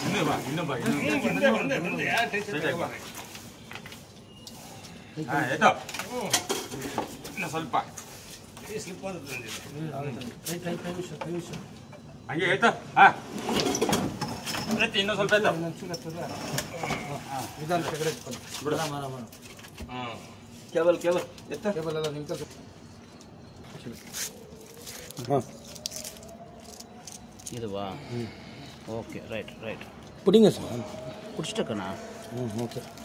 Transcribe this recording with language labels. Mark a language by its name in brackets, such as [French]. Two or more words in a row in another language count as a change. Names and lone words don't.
[Kannada] ಸ್ವಲ್ಪ ಹಂಗೆ ಆಯ್ತಾ ಇನ್ನೂ ಸ್ವಲ್ಪ ಕೇಬಲ್ ಕೇಬಲ್ ಕೇಬಲ್ ಎಲ್ಲ ನಿಂತ [Tamil] இதுவா ஓகே ரைட் ரைட் புடிங்க சார் பிடிச்சிட்டக்கண்ணா ஓகே